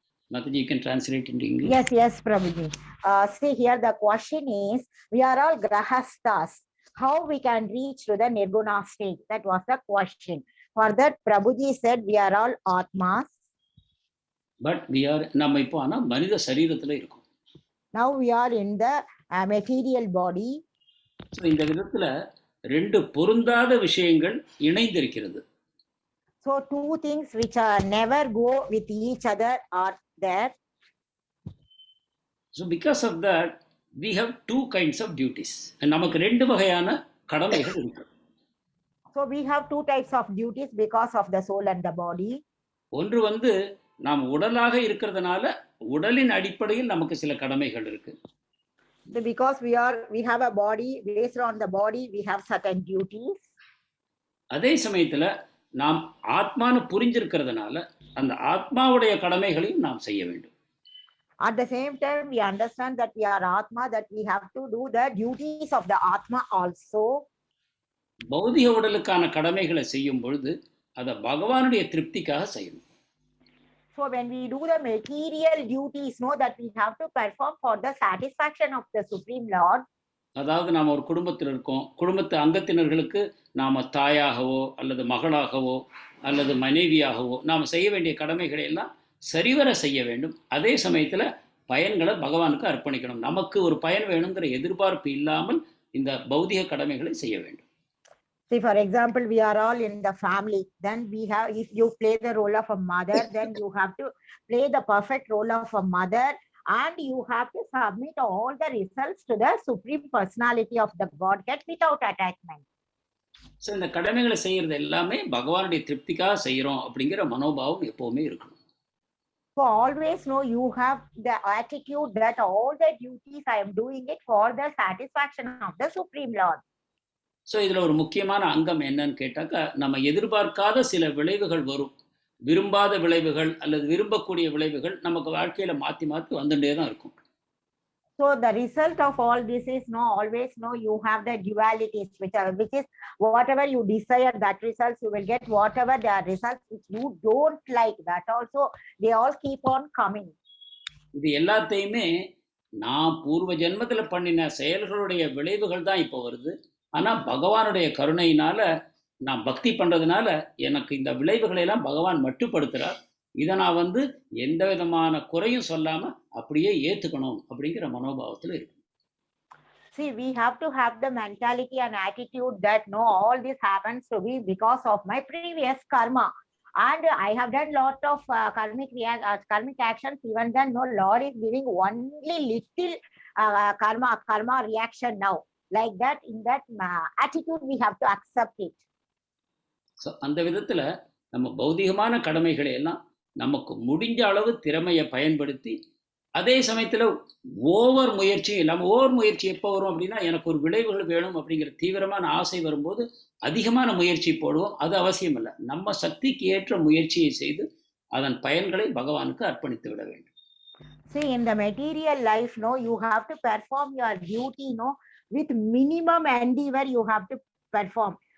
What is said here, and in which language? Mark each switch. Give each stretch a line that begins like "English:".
English: Mataji, you can translate into English. Yes, Prabhuji. See here, the question is, we are all grahastas. How we can reach to the nirguna state? That was the question. For that, Prabhuji said, we are all atmas. But we are,
Tamil: நம்ம இப்போ ஆனா மனித சரீரத்துல இருக்கோம்.
English: Now we are in the material body.
Tamil: So இந்த விதத்துல ரெண்டு பொருந்தாத விஷயங்கள் இணைந்திருக்கிறது.
English: So two things which are never go with each other are there. So because of that, we have two kinds of duties.
Tamil: நமக்கு ரெண்டு வகையான கடமைகள் இருக்கு.
English: So we have two types of duties because of the soul and the body.
Tamil: ஒன்று நாம் உடலாக இருக்கிறதுனால உடலின் அடிப்படையில் நமக்கு சில கடமைகள் இருக்கு.
English: Because we have a body, based on the body we have certain duties.
Tamil: அதே சமயத்துல நாம் ஆத்மான்னு புரிஞ்சிருக்கிறதுனால அந்த ஆத்மாவுடைய கடமைகளையும் நாம் செய்ய வேண்டும்.
English: At the same time, we understand that we are Atma, that we have to do the duties of the Atma also.
Tamil: பௌதிக உடலுக்கான கடமைகளை செய்யும் பொழுது அதை பகவானுடைய திருப்திக்காக செய்யணும்.
English: So when we do the material duties, know that we have to perform for the satisfaction of the Supreme Lord.
Tamil: அதாவது நாம் ஒரு குடும்பத்தில் இருக்கோம், குடும்பத்து அங்கத்தினர்களுக்கு நாம தாயாகவோ அல்லது மகளாகவோ அல்லது மனைவியாகவோ நாம் செய்ய வேண்டிய கடமைகளை எல்லாம் சரிவர செய்ய வேண்டும். அதே சமயத்தில் பயன்களை பகவானுக்கு அர்ப்பணிக்கணும். நமக்கு ஒரு பயன் வேணுங்கிற எதிர்பார்ப்பு இல்லாமல் இந்த பௌதிக கடமைகளை செய்ய வேண்டும்.
English: See, for example, we are all in the family. Then we have, if you play the role of a mother, then you have to play the perfect role of a mother, and you have to submit all the results to the Supreme Personality of the Godhead without attachment.
Tamil: So இந்த கடமைகளை செய்யறது எல்லாமே பகவானுடைய திருப்திக்காக செய்யறோம் அப்படிங்கிற மனோபாவம் எப்பவுமே இருக்கணும்.
English: So always know you have the attitude that all the duties I am doing it for the satisfaction of the Supreme Lord.
Tamil: So இதில் ஒரு முக்கியமான அங்கம் என்னன்னு கேட்டாக்கா, நம்ம எதிர்பார்க்காத சில விளைவுகள் வரும். விரும்பாத விளைவுகள் அல்லது விரும்பக்கூடிய விளைவுகள் நமக்கு வாழ்க்கையில மாற்றி மாற்றி வந்துட்டே தான் இருக்கும்.
English: So the result of all this is always you have the dualities, which is whatever you desire, that results you will get. Whatever the results which you don't like, that also they all keep on coming.
Tamil: இது எல்லாத்தையுமே நான் பூர்வ ஜென்மத்தில் பண்ணின செயல்களுடைய விளைவுகள் தான் இப்போ வருது. ஆனால் பகவானுடைய கருணையினால நான் பக்தி பண்ணுறதுனால எனக்கு இந்த விளைவுகளை எல்லாம் பகவான் மட்டுப்படுத்துகிறார். இதை நான் எந்த விதமான குறையும் சொல்லாமல் அப்படியே ஏற்றுக்கணும் அப்படிங்கிற மனோபாவத்தில் இருக்கு.
English: See, we have to have the mentality and attitude that no, all this happens to me because of my previous karma. And I have done lot of karmic actions. Even then, no, Lord is giving only little karma reaction now. Like that, in that attitude, we have to accept it.
Tamil: So அந்த விதத்தில் நம்ம பௌதிகமான கடமைகளை எல்லாம் நமக்கு முடிஞ்ச அளவு திறமையை பயன்படுத்தி, அதே சமயத்தில் ஓவர் முயற்சியும் இல்லாமல், ஓவர் முயற்சி எப்போ வரும் அப்படின்னா, எனக்கு ஒரு விளைவுகள் வேணும் அப்படிங்கிற தீவிரமான ஆசை வரும்போது அதிகமான முயற்சி போடுவோம். அது அவசியம் இல்லை. நம்ம சக்திக்கு ஏற்ற முயற்சியை செய்து அதன் பயன்களை பகவானுக்கு அர்ப்பணித்து விட வேண்டும்.
English: See, in the material life, no, you have to perform your duty, no, with minimum endeavor you have to perform.